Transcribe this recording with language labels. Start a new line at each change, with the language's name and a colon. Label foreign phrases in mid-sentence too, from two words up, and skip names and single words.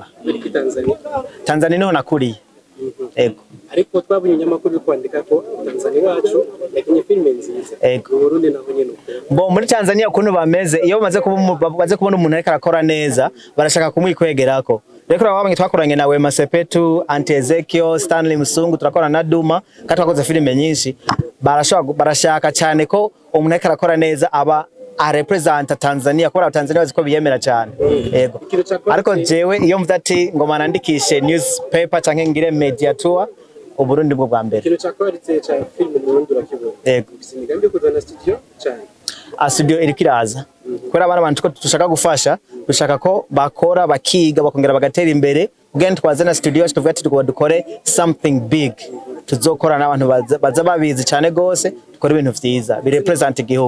Rundi: Tanzania niho nakuriye. Ego. Ariko twabonye nyamakuru kwandika ko Tanzania wacu yakinye filime nziza. Ego. Burundi naho nyene. Bo muri Tanzania ukuntu bameze, iyo bamaze kubona umuntu ariko arakora neza barashaka kumwikwegerako. Reko wabanye twakoranye na Wema Sepetu, Auntie Ezekiel, Stanley Musungu, turakora na Duma, kandi twakoze filime nyinshi. Barashaka cyane ko umuntu ariko arakora neza aba a represent Tanzania, kubera Tanzania baziko biyemera cyane. Yego. Ariko jewe iyo mvuze ati ngoma nandikishe newspaper canke ngire media tour, u Burundi bwo bwa mbere. Ikintu cyakwanditse cyane film mu Burundi urakibona. Yego. Imigambi yo kuzana studio cyane. studio iri kiraza kubera abana bantu ko dushaka gufasha dushaka ko bakora bakiga bakongera bagatera imbere again twazana studio tuvuga ati dukore
English: something big
Rundi: tuzokora n'abantu baza babizi cyane gose dukora ibintu vyiza bi represent igihugu.